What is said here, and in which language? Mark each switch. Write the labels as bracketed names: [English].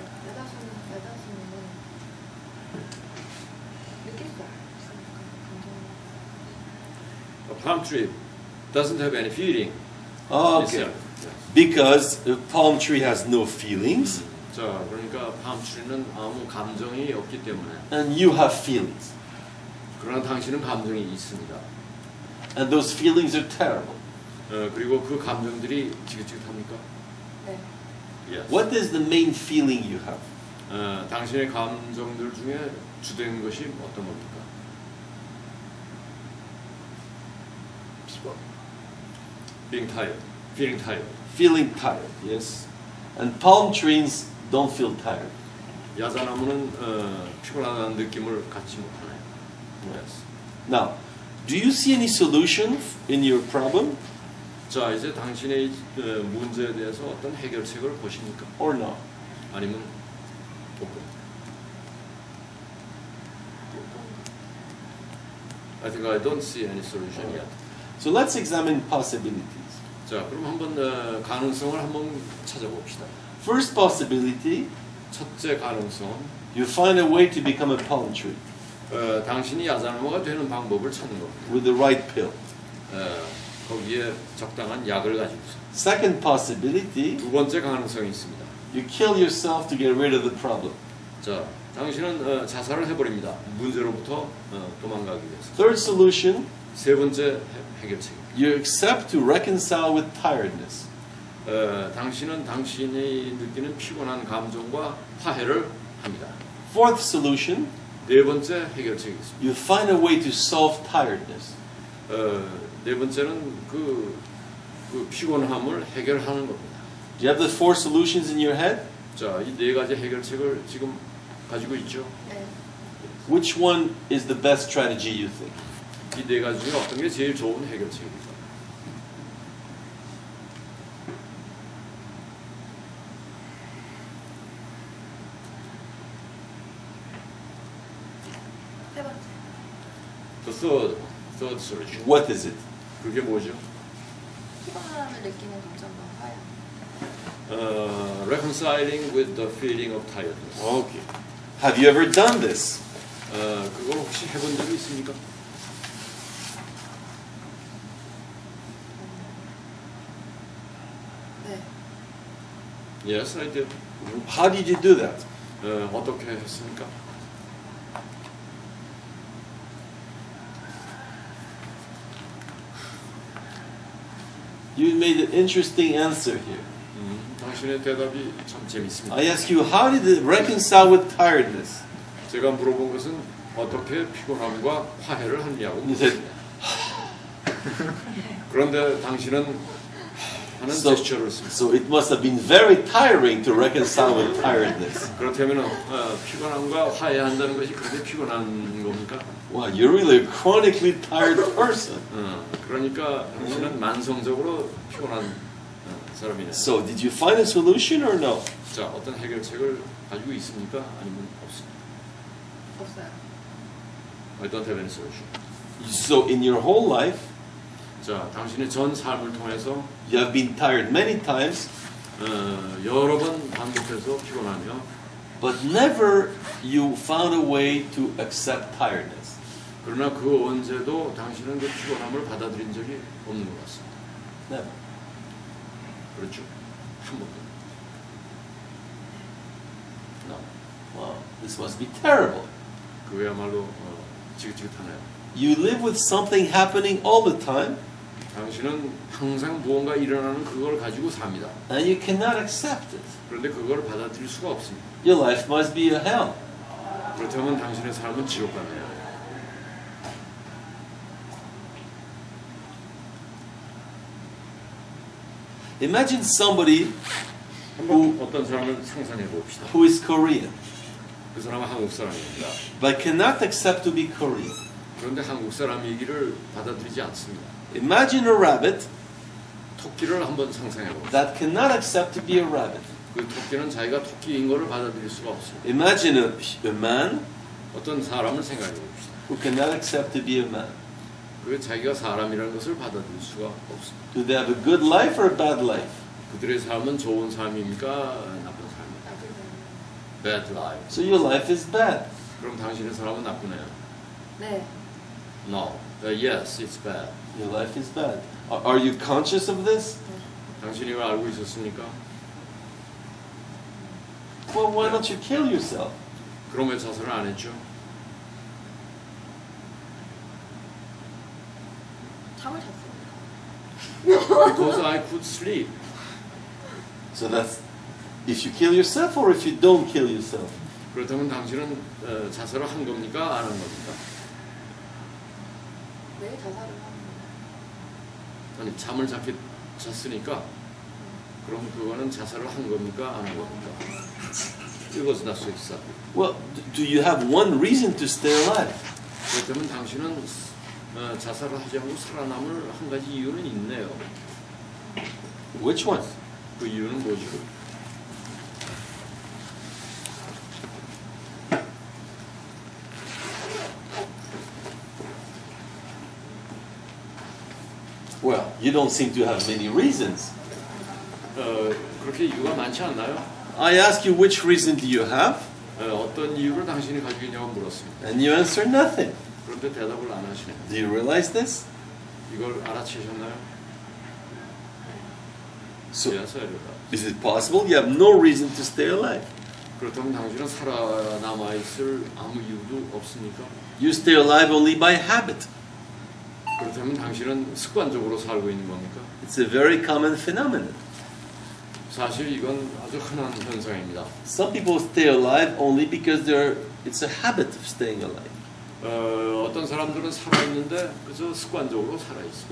[Korean] 야자수는 느낄 수 없으니까 감정. [English] A palm tree doesn't have any feeling. Okay. Because a palm tree has no feelings. [Korean] 자, 그러니까 palm-tree는 아무 감정이 없기 때문에. [English] And you have feelings. [Korean] 그러나 당신은 감정이 있습니다. [English] And those feelings are terrible. [Korean] 그리고 그 감정들이 지긋지긋합니까? 네. [English] Yes. What is the main feeling you have? [Korean] 당신의 감정들 중에 주된 것이 어떤 겁니까? [English] Being tired, feeling tired. Feeling tired, yes. And palm trees don't feel tired. [Korean] 야자나무는 피곤하다는 느낌을 갖지 못하네요. [English] Yes. Now, do you see any solution in your problem? [Korean] 자, 이제 당신의 문제에 대해서 어떤 해결책을 보십니까? [English] Or no? [Korean] 아니면 없고? [English] I think I don't see any solution yet. So let's examine possibilities. [Korean] 자, 그럼 한번 가능성을 한번 찾아봅시다. [English] First possibility, [Korean] 첫째 가능성, [English] you find a way to become a palm tree [Korean] 당신이 야자나무가 되는 방법을 찾는 겁니다. [English] with the right pill. [Korean] 거기에 적당한 약을 가지고서. [English] Second possibility, [Korean] 두 번째 가능성이 있습니다. [English] you kill yourself to get rid of the problem. [Korean] 자, 당신은 자살을 해버립니다. 문제로부터 도망가기 위해서. [English] Third solution, [Korean] 세 번째 해결책입니다. [English] you accept to reconcile with tiredness. [Korean] 당신은 당신이 느끼는 피곤한 감정과 화해를 합니다. [English] Fourth solution, [Korean] 네 번째 해결책이 있습니다. [English] you find a way to solve tiredness. [Korean] 네 번째는 그 피곤함을 해결하는 겁니다. [English] Do you have the four solutions in your head? [Korean] 자, 이 네 가지 해결책을 지금 가지고 있죠. 네. [English] Which one is the best strategy you think? [Korean] 이 네 가지 중에 어떤 게 제일 좋은 해결책입니까? 세 번째. [English] The third solution. What is it? [Korean] 그게 뭐죠? 피곤함을 느끼는 감정과 화해. [English] Reconciling with the feeling of tiredness. Okay. Have you ever done this? [Korean] 그걸 혹시 해본 적이 있습니까? 네. [English] Yes, I did. How did you do that? [Korean] 어떻게 했습니까? [English] You made an interesting answer here. [Korean] 당신의 대답이 참 재밌습니다. [English] I ask you, how did it reconcile with tiredness? [Korean] 제가 물어본 것은 어떻게 피곤함과 화해를 하느냐고 [English] You said, [Korean] 그런데 당신은 하는 [English] so, [Korean] 제스처를 씁니다. [English] so it must have been very tiring to reconcile with tiredness. [Korean] 그렇다면 피곤함과 화해한다는 것이 그렇게 피곤한 겁니까? [English] Wow, you're really a chronically tired person. [Korean] 그러니까 당신은 만성적으로 피곤한 사람이네. [English] So did you find a solution or no? [Korean] 자, 어떤 해결책을 가지고 있습니까? 아니면 없습니까? 없어요. [English] I don't have any solution. So in your whole life, [Korean] 자, 당신의 전 삶을 통해서 [English] you have been tired many times, [Korean] 여러 번 반복해서 피곤하며 [English] but never you found a way to accept tiredness. [Korean] 그러나 그 언제도 당신은 그 피곤함을 받아들인 적이 없는 것 같습니다. [English] Never. [Korean] 그렇죠? 한 번도. [English] No. Wow, this must be terrible. [Korean] 그야말로 지긋지긋하네요. [English] You live with something happening all the time, [Korean] 당신은 항상 무언가 일어나는 그걸 가지고 삽니다. [English] and you cannot accept it. [Korean] 그런데 그걸 받아들일 수가 없습니다. [English] Your life must be a hell. [Korean] 그렇다면 당신의 삶은 지옥 같네요. [English] Imagine somebody [Korean] 한번 어떤 사람을 상상해 봅시다. [English] who is Korean, [Korean] 그 사람은 한국 사람입니다. [English] but cannot accept to be Korean. [Korean] 그런데 한국 사람 얘기를 받아들이지 않습니다. [English] Imagine a rabbit [Korean] 토끼를 한번 상상해 봅시다. [English] that cannot accept to be a rabbit. [Korean] 그 토끼는 자기가 토끼인 것을 받아들일 수가 없습니다. [English] Imagine a man [Korean] 어떤 사람을 생각해 봅시다. [English] who cannot accept to be a man. [Korean] 그 자기가 사람이라는 것을 받아들일 수가 없습니다. [English] Do they have a good life or a bad life? [Korean] 그들의 삶은 좋은 삶입니까? 나쁜 삶입니까? [English] Bad life. So your life is bad. [Korean] 그럼 당신의 삶은 나쁘네요. 네. [English] No. Yes, it's bad. Your life is bad. Are you conscious of this? [Korean] 당신이 이걸 알고 있었습니까? [English] Well, why don't you kill yourself? [Korean] 그럼 왜 자살을 안 했죠? 잠을 잤어요. [English] Because I could sleep. So that's if you kill yourself or if you don't kill yourself. [Korean] 그렇다면 당신은 자살을 한 겁니까? 안 한 겁니까? 왜 자살을 하는 거예요? 아니 잠을 잤으니까 그럼 그거는 자살을 한 겁니까? 안 한 겁니까? 이것은 알 수 있어. [English] Well, do you have one reason to stay alive? [Korean] 그렇다면 당신은 자살을 하지 않고 살아남을 한 가지 이유는 있네요. [English] Which one? [Korean] 그 이유는 뭐죠? [English] Well, you don't seem to have many reasons. [Korean] 그렇게 이유가 많지 않나요? [English] I ask you which reason do you have? [Korean] 어떤 이유를 당신이 가지고 있냐고 물었습니다. [English] And you answer nothing. [Korean] 그런데 대답을 안 하시네요. [English] Do you realize this? [Korean] 이걸 알아채셨나요? [English] So, Yes, I realize. is it possible you have no reason to stay alive? [Korean] 그렇다면 당신은 살아남아 있을 아무 이유도 없습니까? [English] You stay alive only by habit. [Korean] 그렇다면 당신은 습관적으로 살고 있는 겁니까? [English] It's a very common phenomenon. [Korean] 사실 이건 아주 흔한 현상입니다. [English] Some people stay alive only because it's a habit of staying alive. [Korean] 어떤 사람들은 살아있는데 그저 습관적으로 살아있습니다.